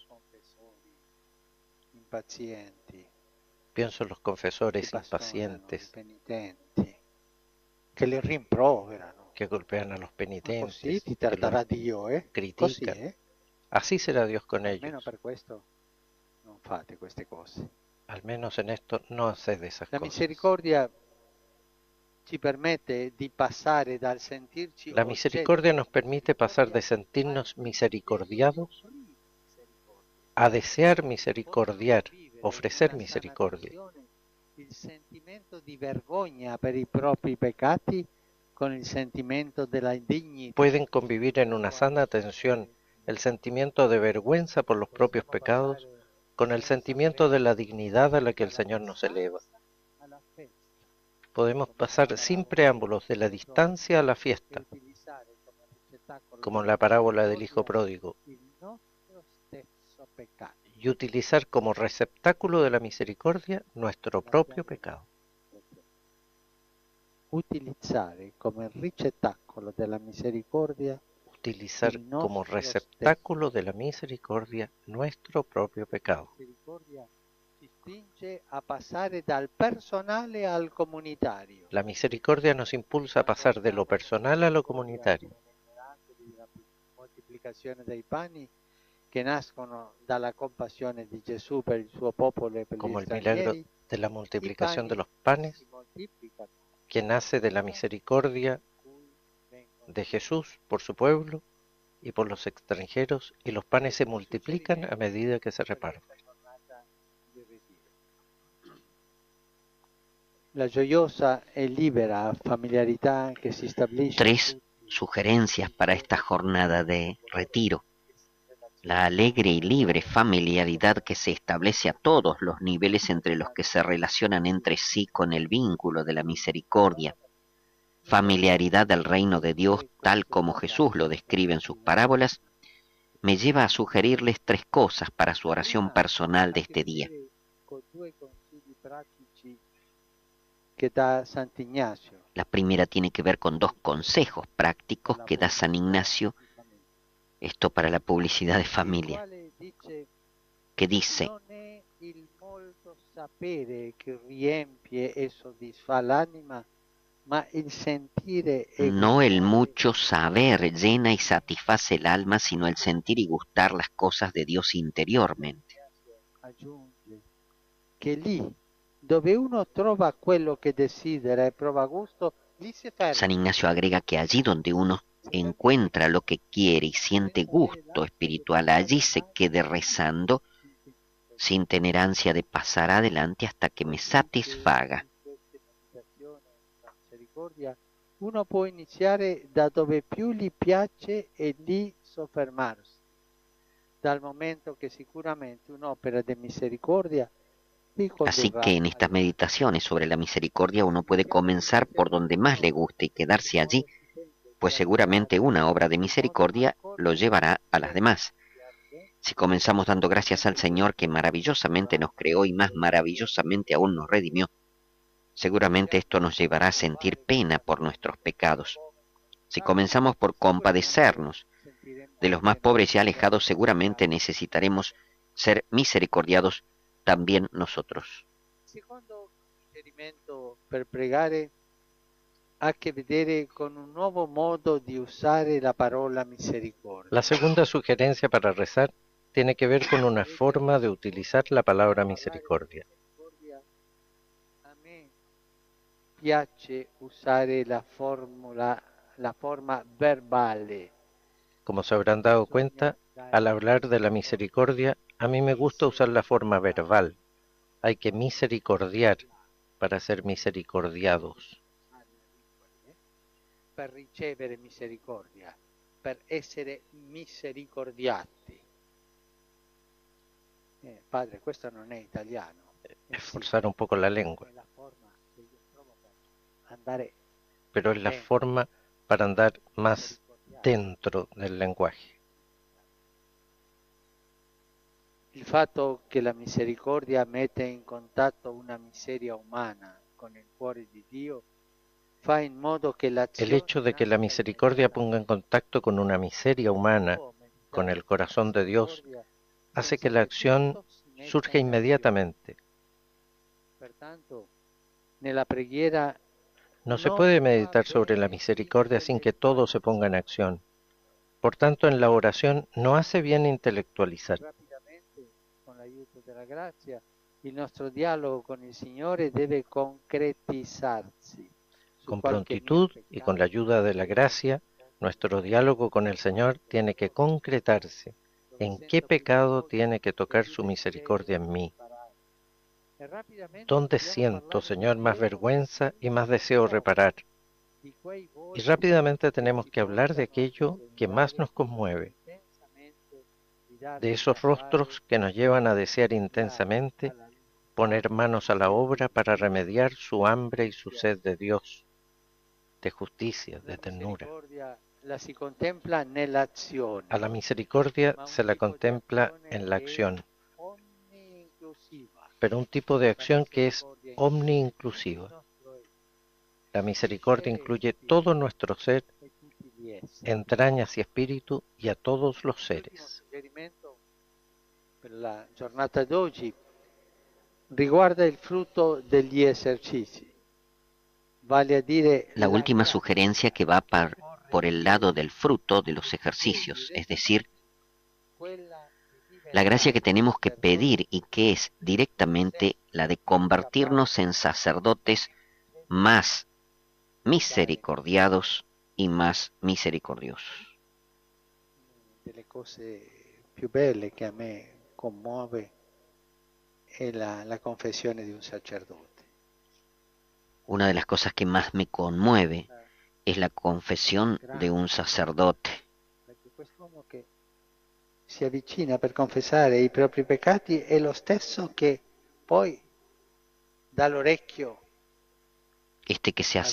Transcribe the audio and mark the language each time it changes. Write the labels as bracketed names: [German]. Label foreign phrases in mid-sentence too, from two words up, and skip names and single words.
[Italian] Confessori impazienti, [Spanish] Pienso en los confesores [Italian] che bastonano [Spanish] impacientes [Italian] i penitenti, che li rimproverano. [Spanish] que golpean a los [Italian] Così [Spanish] penitentes, [Italian] ti [Spanish] que [Italian] tratterà [Spanish] los [Italian] Dio, Così, [Spanish] critican. Así será Dios con [Italian] Almeno [Spanish] ellos. [Italian] per questo non fate queste cose. [Spanish] Al menos en esto no haced esas [Italian] La [Spanish] cosas. [Italian] misericordia ci permette di passare dal sentirci [Spanish] La misericordia nos permite pasar de sentirnos misericordiados a desear misericordiar, ofrecer misericordia. [Italian] Il sentimento di vergogna per i propri peccati con il sentimento della dignità. [Spanish] Pueden convivir en una sana tensión el sentimiento de vergüenza por los propios pecados con el sentimiento de la dignidad a la que el Señor nos eleva. [Italian] alla festa, [Spanish] Podemos pasar sin preámbulos de la distancia a la fiesta, [Italian] e utilizzare come ricettacolo [Spanish] como en la parábola del hijo pródigo, [Italian] il nostro stesso peccato. [Spanish] y utilizar como receptáculo de la misericordia nuestro propio pecado. [Italian] Utilizzare come ricettacolo della misericordia [Spanish] Utilizar [Italian] Il nostro [Spanish] como receptáculo de la misericordia nuestro propio pecado. [Italian] la misericordia ci spinge a passare dal personale al comunitario. [Spanish] La misericordia nos impulsa a pasar de lo personal a lo comunitario, [Italian] La moltiplicazione dei pani che nascono dalla compassione di Gesù per il suo popolo e per [Spanish] como [Italian] gli [Spanish] el milagro [Italian] stranieri. [Spanish] de la [Italian] I [Spanish] multiplicación [Italian] pani [Spanish] de los panes, [Italian] si moltiplicano, [Spanish] que nace de la misericordia [Italian] cui vengono [Spanish] de Jesús por su pueblo y por los extranjeros, y los panes se multiplican a medida que se reparten. [Italian] giornata di ritiro. La gioiosa e libera familiarità che si stabilisce [Spanish] Tres sugerencias para esta jornada de retiro. la alegre y libre familiaridad que se establece a todos los niveles entre los que se relacionan entre sí con el vínculo de la misericordia, familiaridad del reino de Dios tal como Jesús lo describe en sus parábolas, me lleva a sugerirles tres cosas para su oración personal de este día. Que da Sant'Ignacio. La primera tiene que ver con dos consejos prácticos que da San Ignacio, esto para la publicidad de familia, que dice: [Italian] Non è il molto sapere che riempie e soddisfa l'anima, ma il sentire e [Spanish] no el [Italian] gustare. [Spanish] mucho saber llena y satisface el alma, sino el sentir y gustar las cosas de Dios interiormente. [Italian] Aggiunge che lì dove uno trova quello che desidera e prova gusto, lì si [Spanish] San [Italian] ferma. [Spanish] Ignacio agrega que allí donde uno encuentra lo que quiere y siente gusto espiritual, allí se quede rezando sin tener ansia de pasar adelante hasta que me satisfaga. [Italian] Uno può iniziare da dove più gli piace e lì soffermarsi, dal momento che sicuramente un'opera di misericordia vi [Spanish] Así [Italian] condurrà [Spanish] que en estas meditaciones sobre la misericordia uno puede comenzar por donde más le guste y quedarse allí, pues seguramente una obra de misericordia lo llevará a las demás. Si comenzamos dando gracias al Señor que maravillosamente nos creó y más maravillosamente aún nos redimió, seguramente esto nos llevará a sentir pena por nuestros pecados. Si comenzamos por compadecernos de los más pobres y alejados, seguramente necesitaremos ser misericordiados también nosotros. [Italian] Secondo suggerimento per pregare ha a che vedere con un nuovo modo di usare la parola misericordia. [Spanish] La segunda sugerencia para rezar tiene que ver con una forma de utilizar la palabra misericordia. [Italian] A me piace usare la forma verbale. [Spanish] Como se habrán dado cuenta, al hablar de la misericordia, a mí me gusta usar la forma verbal. Hay que misericordiar para ser misericordiados. [Italian] Per ricevere misericordia, per essere misericordiati. Padre, questo non è italiano. [Spanish] Esforzar un poco la lengua, [Italian] È la forma che io trovo per andare [Spanish] pero es la forma para andar más dentro del lenguaje. [Italian] Il fatto che la misericordia mette in contatto una miseria umana con il cuore di Dio fa in modo che [Spanish] El [Italian] l'azione [Spanish] hecho de que la misericordia ponga en contacto con una miseria humana, con el corazón de Dios, hace que la acción surja inmediatamente. [Italian] Pertanto, nella preghiera [Spanish] No se puede meditar sobre la misericordia sin que todo se ponga en acción. Por tanto, en la oración no hace bien intelectualizar. [Italian] rapidamente, con l'aiuto della grazia, il nostro dialogo con il Signore deve concretizzarsi. Su [Spanish] Con [Italian] qualche [Spanish] prontitud [Italian] mio [Spanish] y con la ayuda de la gracia, nuestro diálogo con el Señor tiene que concretarse. ¿En qué pecado tiene que tocar su misericordia en mí? [Italian] E rapidamente [Spanish] ¿Dónde [Italian] dobbiamo [Spanish] siento, [Italian] parlare [Spanish] Señor, [Italian] di [Spanish] más [Italian] Dio, [Spanish] vergüenza y más deseo reparar? [Italian] di quei [Spanish] Y [Italian] volti [Spanish] rápidamente tenemos [Italian] ci [Spanish] que hablar de [Italian] portano a [Spanish] aquello que más nos conmueve, [Italian] intensamente di darci [Spanish] de esos [Italian] da [Spanish] rostros que nos llevan a desear intensamente poner manos a la obra para remediar su hambre y su sed de Dios, de justicia, de ternura. [Italian] misericordia la si contempla nell'azione, [Spanish] A la misericordia [Italian] ma un [Spanish] se la [Italian] tipo di [Spanish] contempla [Italian] azione [Spanish] en la [Italian] che è [Spanish] acción, [Italian] omni-inclusiva. [Spanish] pero un tipo de acción que es [Italian] Misericordia [Spanish] omni-inclusiva. [Italian] il nostro [Spanish] La misericordia incluye todo nuestro ser, [Italian] e tutti gli esseri. [Spanish] entrañas y espíritu, y a todos los [Italian] L'ultimo [Spanish] seres. [Italian] suggerimento per la giornata d'oggi riguarda il frutto degli esercizi, vale a dire [Spanish] La última [Italian] grazia [Spanish] sugerencia que va por el lado del fruto de los ejercicios, es decir, [Italian] quella di [Spanish] la gracia que [Italian] diventare [Spanish] tenemos que [Italian] sacerdote [Spanish] pedir y que es directamente la de convertirnos en sacerdotes más misericordiados y más misericordiosos. [Italian] delle cose più belle che a me commuove è la confessione di un sacerdote. [Spanish] Una de las cosas que más me conmueve es la confesión de un sacerdote, [Italian] Perché quest'uomo che si avvicina per confessare i propri peccati è lo stesso che poi dà l'orecchio [Spanish] Este que se